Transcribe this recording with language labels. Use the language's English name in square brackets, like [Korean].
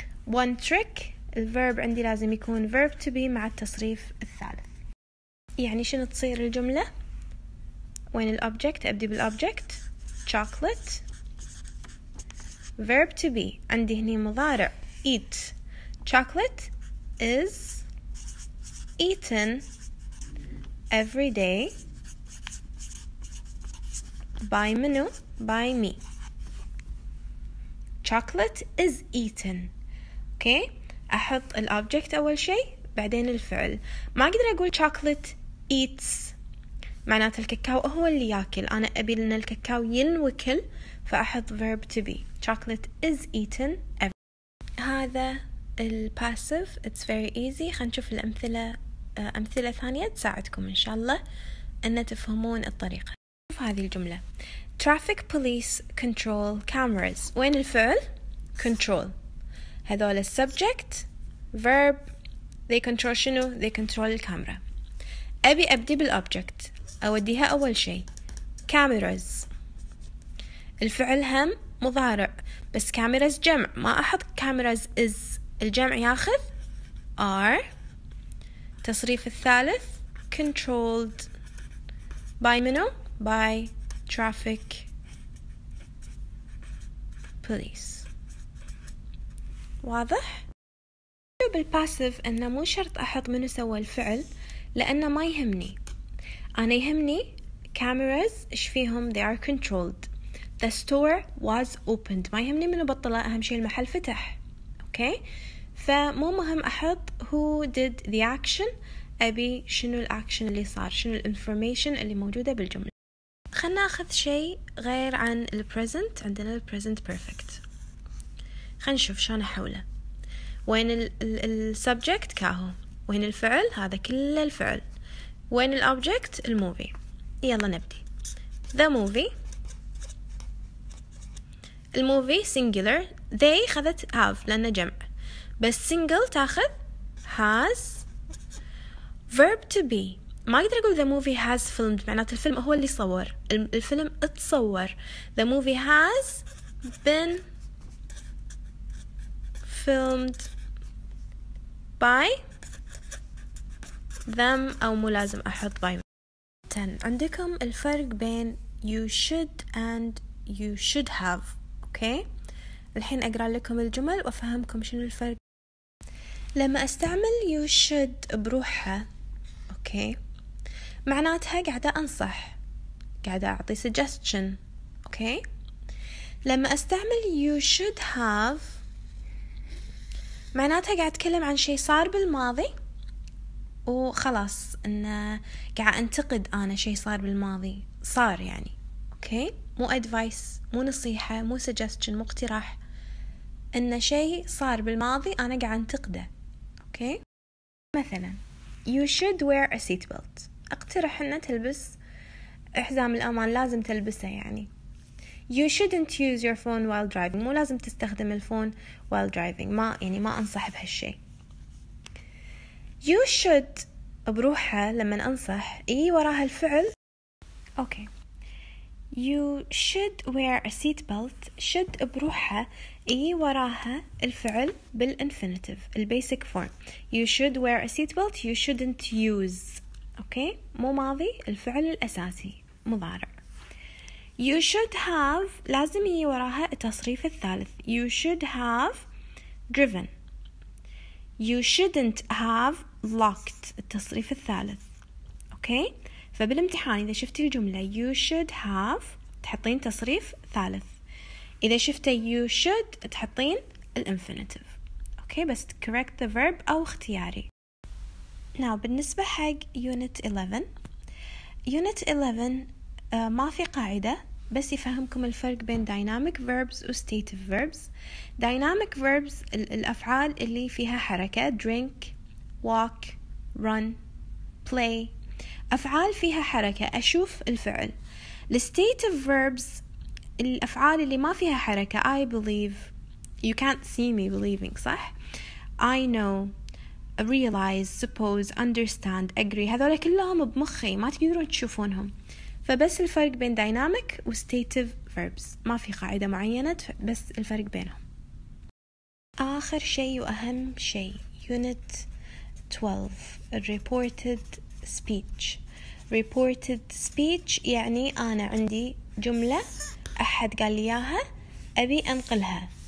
[Arabic] one trick، الverb عندي لازم يكون verb to be مع التصريف الثالث. يعني شنو تصير الجملة؟ وين الobject؟ أبدي بالobject chocolate، verb to be عندي هني مضارع eat. [English] chocolate is eaten every day by [Arabic] منو؟ [English] by me. chocolate is eaten. [Arabic] اوكي، احط الobject اول شيء بعدين الفعل. ما اقدر اقول [English] chocolate eats [Arabic] معناته الكاكاو هو اللي ياكل، انا ابي ان الكاكاو ينوكل، فاحط [English] verb to be chocolate is eaten every. [Arabic] هذا الباسيف [English] it's very easy. [Arabic] خلينا نشوف الامثله، امثله ثانيه تساعدكم ان شاء الله ان تفهمون الطريقه. شوف هذه الجمله [English] traffic police control cameras. [Arabic] وين الفعل؟ control. هذول السبجكت [English] verb they control [Arabic] شنو؟ [English] they control الكاميرا. [Arabic] أبي أبدي بالobject، أوديها أول شيء cameras. الفعل هم مضارع بس cameras جمع، ما أحط [English] cameras is. [Arabic] الجمع ياخذ are. تصريف الثالث [English] controlled by [Arabic] منو؟ [English] by traffic police. [Arabic] واضح؟ بالباسيف أنه مو شرط أحط منو سوى الفعل، لأنه ما يهمني. أنا يهمني cameras إيش فيهم؟ [English] they are controlled. the store was opened. [Arabic] ما يهمني منو بطلة، أهم شيء المحل فتح. أوكي، فمو مهم أحط [English] who did the action، [Arabic] أبي شنو الأكشن اللي صار، شنو الانفورميشن اللي موجودة بالجملة. خلنا ناخذ شيء غير عن البريزنت. عندنا البريزنت بيرفكت. خلنا نشوف شلون أحوله. وين السبجكت كاهو، وين الفعل؟ هذا كله الفعل. وين الأوبجكت؟ الموفي. يلا نبدي. [English] the movie. [Arabic] الموفي singular، they خذت have لأنه جمع، بس single تاخذ has. verb to be ما أقدر أقول [English] the movie has filmed [Arabic] معناته الفيلم هو اللي صور، الفيلم اتصور. [English] the movie has been filmed by them، [Arabic] أو مو لازم أحط [English] by. 10. [Arabic] عندكم الفرق بين [English] you should and you should have. [Arabic] أوكي، الحين أقرأ لكم الجمل وأفهمكم شنو الفرق. لما أستعمل [English] you should [Arabic] بروحها، أوكي، معناتها قاعدة أنصح، قاعدة أعطي suggestion. أوكي، لما أستعمل [English] you should have [Arabic] معناتها قاعد أتكلم عن شيء صار بالماضي وخلاص، إنه قاعد أنتقد أنا شيء صار بالماضي، صار يعني. أوكي، مو advice، مو نصيحة، مو suggestion، مو اقتراح، إنه شيء صار بالماضي أنا قاعد أنتقده. أوكي، مثلا [English] you should wear a seat belt. [Arabic] أقترح إنه تلبس حزام الأمان، لازم تلبسه يعني. [English] you shouldn't use your phone while driving. [Arabic] مو لازم تستخدم الفون [English] while driving، [Arabic] ما أنصح بهالشيء. [English] you should [Arabic] بروحها لما أنصح وراها الفعل. [English] Okay, you should wear a seat belt. [Arabic] should بروحها وراها الفعل بالinfinitive البيسك فورم. [English] you should wear a seat belt. you shouldn't use. [Arabic] أوكي، مو ماضي، الفعل الأساسي مضارع. [English] you should have [Arabic] لازم وراها التصريف الثالث. [English] you should have driven. you shouldn't have locked [Arabic] التصريف الثالث. أوكي. فبالامتحان إذا شفتي الجملة [English] you should have [Arabic] تحطين تصريف ثالث، إذا شفتي [English] you should [Arabic] تحطين الانفينيتيف. أوكي، بس [English] correct the verb [Arabic] أو اختياري. Now بالنسبة حق unit 11 unit 11 ما في قاعدة، بس يفهمكم الفرق بين dynamic verbs و stative verbs. dynamic verbs الأفعال اللي فيها حركة [English] drink walk run play، [Arabic] أفعال فيها حركة أشوف الفعل. [English] stative verbs [Arabic] الأفعال اللي ما فيها حركة [English] I believe you can't see me believing صح، I know realize suppose understand agree، [Arabic] هذول كلهم بمخي ما تقدرون تشوفونهم. فبس الفرق بين dynamic و stative verbs، ما في قاعدة معينة، بس الفرق بينهم. آخر شيء وأهم شيء unit 12 reported speech. reported speech يعني أنا عندي جملة أحد قال لي إياها أبي أنقلها.